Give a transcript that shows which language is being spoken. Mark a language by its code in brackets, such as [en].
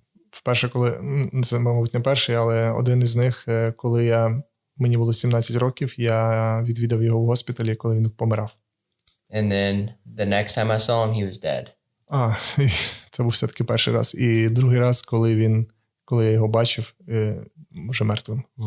[uk] Вперше, коли, це, мабуть, не перший, але один із них, коли мені було 17 років, я відвідав його в госпіталі, коли він помирав. [en] And then the next time I saw him, he was dead. [uk] Це був все-таки перший раз. І другий раз, коли я його бачив, вже мертвим.